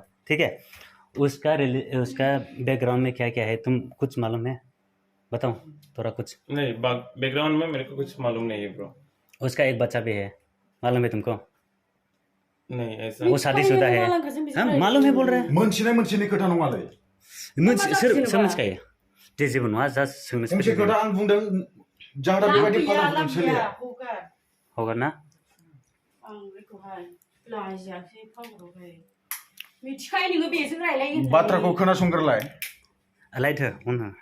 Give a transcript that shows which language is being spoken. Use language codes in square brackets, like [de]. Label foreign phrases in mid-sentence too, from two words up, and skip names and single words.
[hi] ठीक है, उसका बैकग्राउंड में क्या क्या है तुम कुछ मालूम है? बताओ थोड़ा कुछ। नहीं बैकग्राउंड में मेरे को कुछ मालूम नहीं है ब्रो। उसका एक बच्चा भी है, मालूम है तुमको? नहीं ऐसा वो शादीशुदा है। हाँ मालूम है बोल रहे हैं। [brx] मोनसे खोथा नङालै, [hi] समझ गए [brx] जे जेबो नङा, [hi] जास्ट समझ [brx] मोनसे खोथा आं बुंदों, जाहादा बेबायदि खालामदों सोलिया। [hi] होगा ना? [brx] आं बेखौहाय लाजियाखै फावरावहाय मिथिखायो नोङो बेजों रायलायो बाथ्राखौ खोनासंग्रोलाय। लाइट हो उन हो।